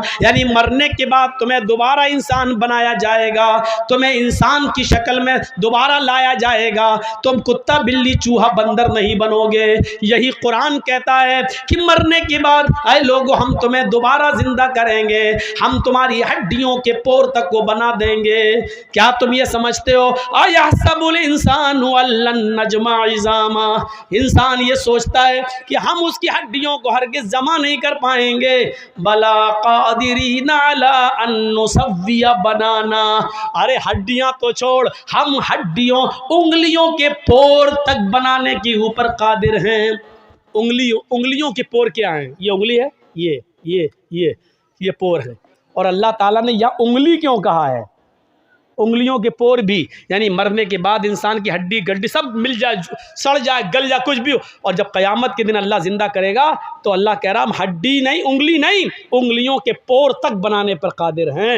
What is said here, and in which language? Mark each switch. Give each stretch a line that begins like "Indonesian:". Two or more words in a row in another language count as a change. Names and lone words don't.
Hindi: यानी मरने के बाद तुम्हें दोबारा इंसान बनाया जाएगा, तुम्हें इंसान की शक्ल में दोबारा लाया जाएगा। तुम कुत्ता, बिल्ली, चूहा, बंदर नहीं बनोगे। यही कुरान कहता है कि मरने के बाद आए लोगों, हम तुम्हें दोबारा जिंदा करेंगे, हम तुम्हारी हड्डियों के पोर तक को बना देंगे। क्या तुम ये समझते हो?
Arabic: أيحسب الإنسان ألن نجمع عظامه,
Hindi: इंसान ये सोचता है कि हम उसकी हड्डियों को हरगिज़ जमा नहीं कर पाएंगे।
Arabic: بلى قادرين على أن نسوي بنانه,
Hindi: अरे हड्डियां तो छोड़, हम हड्डियों, उंगलियों के पोर तक बनाने के ऊपर कादिर हैं। उंगलियों के पोर क्या हैं? ये उंगली है, ये पोर है। और अल्लाह ताला ने यह उंगली क्यों कहा है? उंगलियों के पोर भी, यानी मरने के बाद इंसान की हड्डी गड्डी सब मिल जाए, सड़ जाए, गल जाए, कुछ भी हो, और जब क़यामत के दिन अल्लाह ज़िंदा करेगा तो अल्लाह कह रहा हम हड्डी नहीं, उंगली नहीं, उंगलियों के पोर तक बनाने पर कादिर हैं।